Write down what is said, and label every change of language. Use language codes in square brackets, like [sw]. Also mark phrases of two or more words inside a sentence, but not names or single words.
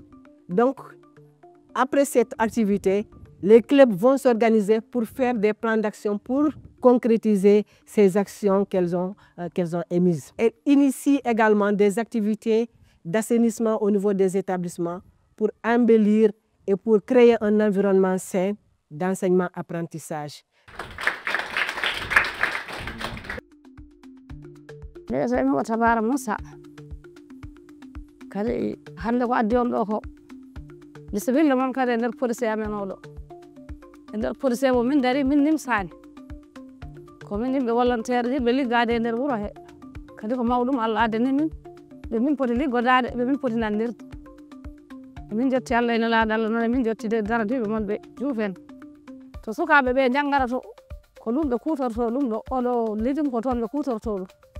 [fr] Donc, après cette activité, les clubs vont s'organiser pour faire des plans d'action pour concrétiser ces actions qu'elles ont émises. Et initient également des activités d'assainissement au niveau des établissements pour embellir et pour créer un environnement sain d'enseignement-apprentissage. [ff] mi o Tabara Moussa kadi hande ko addi on ɗo ko mi sifilla moon kadi e nder police amen oɗo e nder police mo min dari min nimsani komin yimɓe volontaire yiɗɓe liggade e nder wuuro he kadi ko mawɗum Allah addani min ɓe min poti liggodade ɓe min poti nandirde emin jetti Allah e nelaɗo Allah noon emin jettide daradiɓe moon ɓe juufen to sukaɓe ɓe janggata to ko ɗum ɓe kutorto ɗum ɗo oɗo lijum ko toon ɓe kutorto ɗum.